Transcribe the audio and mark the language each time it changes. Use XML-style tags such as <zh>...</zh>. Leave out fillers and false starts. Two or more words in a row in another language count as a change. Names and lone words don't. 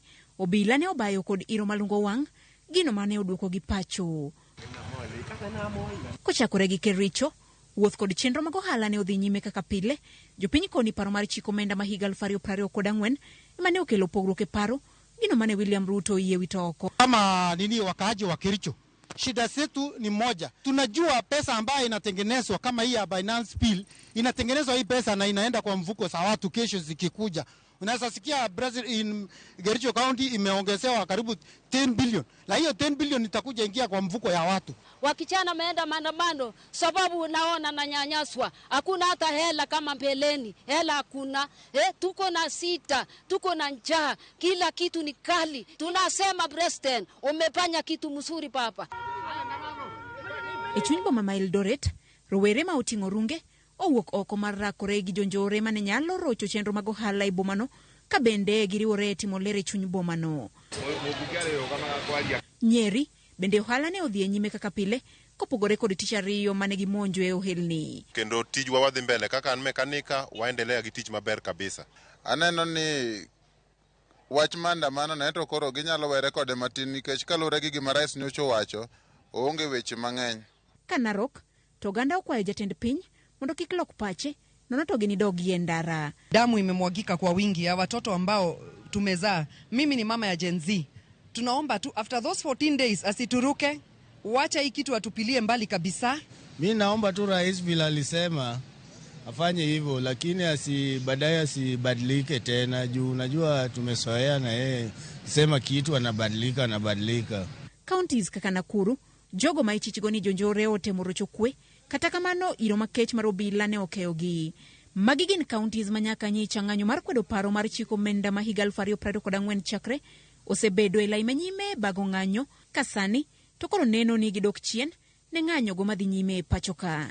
<luo>Obila ne obayo kod iro malungo wang' gino mane oduoko gi pacho. Kochakore gi Kericho, wuoth kod chenro mag ohala ne odhi nyime kaka pile. Jopiny koni paro mar chik omenda ma higa 2024 mane okelo pogruok e paro gino mane William Ruto yie wito oko.</luo> <sw>Kama wakaaji wa Kericho, shida zetu ni moja. Tunajua pesa ambayo inatengenezwa kama hii ya Binance Bill, inatengenezwa hii pesa na inaenda kwa mfuko za watu kesho zikikuja. Unaweza sikia Brazil in Kericho County imeongezewa karibu 10 billion. Na hiyo 10 billion itakuja ingia kwa mfuko ya watu. Wakichana meenda maandamano sababu naona nanyanyaswa. Hakuna hata hela kama mbeleni. Hela hakuna. Tuko na sita, tuko na njaa. Kila kitu ni kali. Tunasema President, umefanya kitu mzuri papa.</sw> <luo>E chuny boma ma Eldoret, rowere ma oting'o runge owuok oko mar rakore gi jonjore mane nyalo rocho chenro mag ohala e bomano ka bende giriwore timo ler e chuny bomano. Nyeri bende ohala ne odhi nyime kaka pile kopogore kod tich ariyo mane gimonjo e ohelni. Kendo tijwa wadhi mbele kaka an mekanika waendelea gi tich maber kabisa. Aneno ni wach maandamano ne to koro ginyalo were kode matin nikech kalure gi gima rais nyocha wacho onge weche mang'eny. Ka Narok to ganda okwayo jatend piny mondo kik lok pache nono to ginidogi e ndara.</luo> <sw>Damu imemwagika kwa wingi ya watoto ambao tumezaa. Mimi ni mama ya Gen Z. Tunaomba tu</sw> <en>after those 14 days</en> <sw>asituruke, wacha hii kitu atupilie mbali kabisa. Mimi naomba tu rais bila alisema afanye hivyo, lakini baadaye asibadilike tena juu unajua tumesoea na yeye sema kitu anabadilika.</sw> <luo>Counties kaka Nakuru, jogo ma ichichigo ni jonjore ote morocho kwe, kata kamano iro makech mar obila ne okeyogi. Magi gin counties manyaka nyicha ng'anyo mar kwedo paro mar chik omenda ma higa 2024 chakre osebedo e lai manyime bago ng'anyo kasani to koro neno ni gidok chien ne ng'anyo go madhi nyime pachoka.</luo>